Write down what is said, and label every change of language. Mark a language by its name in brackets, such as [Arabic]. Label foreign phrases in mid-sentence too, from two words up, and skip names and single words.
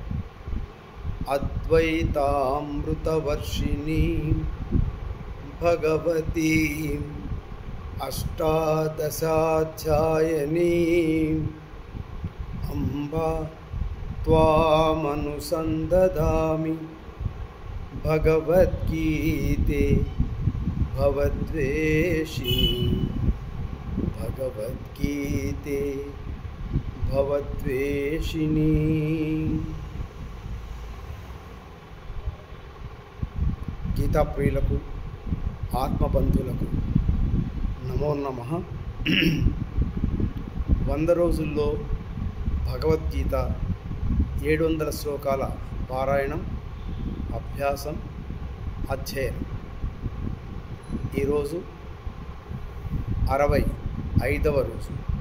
[Sanskrit] अद्वैतामृतवर्षिणीं भगवतीम् अष्टादशाध्यायिनीम् अम्ब त्वामनुसन्दधामि भगवद्गीते [Telugu] భగవద్వేషిణీ గీతా प्रियुలకు ఆత్మబంధువులకు నమో నమః. 100 రోజుల్లో భగవద్గీత 700 శ్లోకాల పారాయణం, అభ్యాసం, అధ్యయనం. ఈరోజు 65వ రోజు.